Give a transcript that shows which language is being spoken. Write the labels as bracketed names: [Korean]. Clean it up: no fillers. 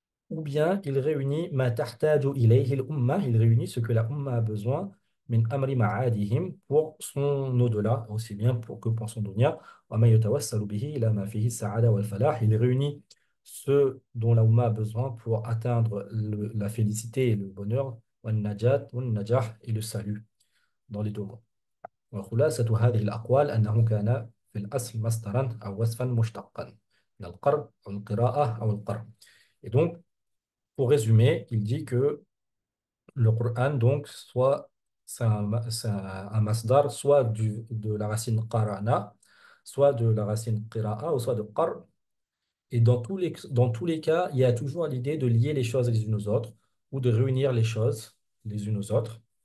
[French] ou bien il réunit [Arabic] ma tahtaju ilayhi al-umma, [French] il réunit ce que la umma a besoin [Arabic] min amri ma'adihim [French] pour son au-delà, aussi bien que pour son dunya, [Arabic] wa ma yatawassalu bihi ila ma fihi sa'ada wal falah, [French] il réunit ce dont la umma a besoin pour atteindre la félicité et le bonheur, [Arabic] wa najat, wa najah [French] et le salut dans les deux mondes. [Arabic] وخلاصة هذه الأقوال أنه كان في الأصل مصدرا أو وصفا مشتقا من القرب أو القراءة أو القرب. [French] Et donc, pour résumer, il dit que le Coran, donc, soit c'est un masdar, soit de la racine qarana, soit de la racine qira'a, ou soit de qar. Et dans tous les cas, il y a toujours l'idée de lier les choses les unes aux autres, ou de réunir les choses les unes aux autres.